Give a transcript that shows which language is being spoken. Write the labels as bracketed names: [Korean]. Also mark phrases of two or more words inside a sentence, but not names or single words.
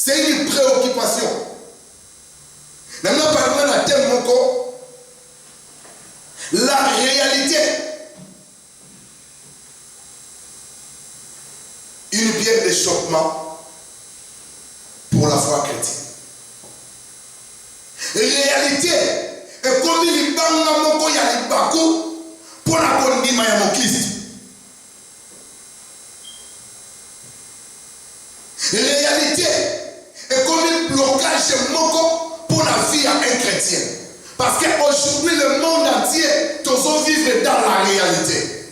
[French] C'est une préoccupation. Maintenant, par exemple, la thème moko, la réalité. Une pierre d'achoppement pour la foi chrétienne. Réalité est comme il [Lingala] banga moko ya libaku [French] pour la [Lingala] kondima ya [French] mon Christ. Réalité est comme un blocage moko pour la vie à un chrétien. Parce qu'aujourd'hui le monde entier doit vivre dans la réalité.